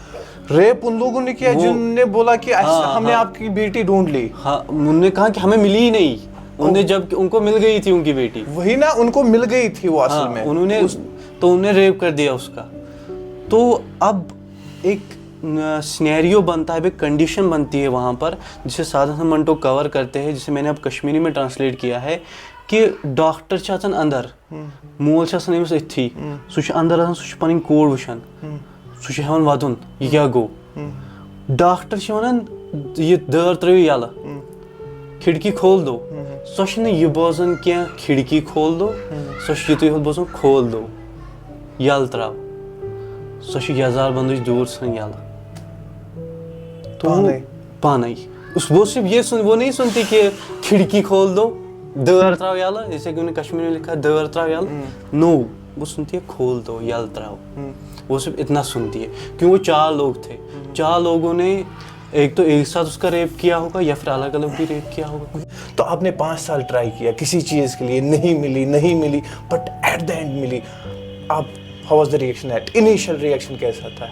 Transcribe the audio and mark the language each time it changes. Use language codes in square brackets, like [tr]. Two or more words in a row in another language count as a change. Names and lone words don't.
[hi] रेप उन लोगों ने किया जिनने बोला कि हमने आपकी बेटी ढूंढ ली। हाँ, उन्होंने कहा कि हमें मिली ही नहीं, उन्हें जब उनको मिल गई थी उनकी बेटी, वही ना, उनको मिल गई थी वो असल में। उन्होंने तो उन्हें रेप कर दिया उसका। तो अब एक सिनेरियो बनता है, एक कंडीशन बनती है वहाँ पर, जिसे साधा मंटो कवर करते हैं, जिसे मैंने अब कश्मीरी में ट्रांसलेट किया है कि [ks] डॉक्टर छ आसान अंदर, मोल छ आसान अमिस अथी, सु छ अंदर आसान, सु छ पनिन कोड वुछान, सु छ हेवन वदुन ये क्या गो। डॉक्टर छ वनान ये दर त्रयो यला, [hi] खिड़की खोल दो, [ks] सो छ न ये बोजन क्या [hi] खिड़की खोल दो, [ks] सो छ युतुय होत बोजन [hi] खोल दो [ks] यल त्राव, सो छ यजार बंदुच दूर सन यला। [hi] तो पानी वो सिर्फ ये वो नहीं सुनती कि खिड़की खोल दो, [ks] दर त्राव यल, [hi] जैसे कि उन्होंने कश्मीर में लिखा [ks] दर त्राव यल, [hi] नो, वो सुनती है खोल दो [ks] यल त्राव। [hi] वो सिर्फ इतना सुनती है, क्यों वो 4 लोग थे, 4 लोगों ने एक तो एक साथ उसका रेप किया होगा या फिर अलग अलग भी रेप किया होगा। तो आपने 5 साल ट्राई किया किसी चीज़ के लिए, नहीं मिली, [en] but at the end [hi] मिली। [en] आप how was the reaction at initial reaction [hi] कैसा था?